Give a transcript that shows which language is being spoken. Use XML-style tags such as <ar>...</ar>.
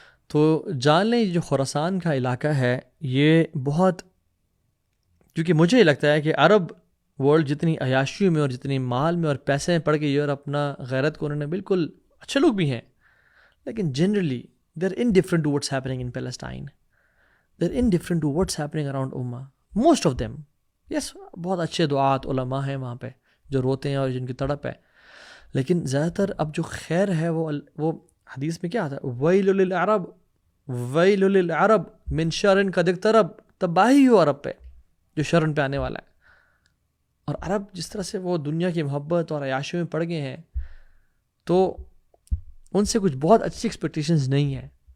<ur>تو جان لیں جو خراسان کا علاقہ ہے یہ بہت، کیونکہ مجھے لگتا ہے کہ عرب ورلڈ جتنی عیاشیوں میں اور جتنی مال میں اور پیسے میں پڑ گئی ہے، اور اپنا غیرت کو انہوں نے، بالکل اچھے لوگ بھی ہیں لیکن generally</ur> <en>they're indifferent to what's happening in Palestine. They're indifferent to what's happening around Ummah. Most of them.</en> <ur>Yes, بہت اچھے دعات علماء ہیں وہاں پہ جو روتے ہیں اور جن کی تڑپ ہے، لیکن زیادہ تر اب جو خیر ہے وہ حدیث میں کیا آتا ہے،</ur> <ar>وَيْلُ لِلْعَرَبِ وَيْلُ لِلْعَرَبِ مِنْ شَرٍ قَدْ اقْتَرَبَ.</ar> <ur>تباہی ہو عرب پہ جو شرن پہ آنے والا ہے. اور عرب جس طرح سے وہ دنیا کی محبت اور عیاشیوں میں پڑ گئے ہیں، تو ان سے کچھ بہت اچھی ایکسپیکٹیشنز نہیں ہیں.</ur>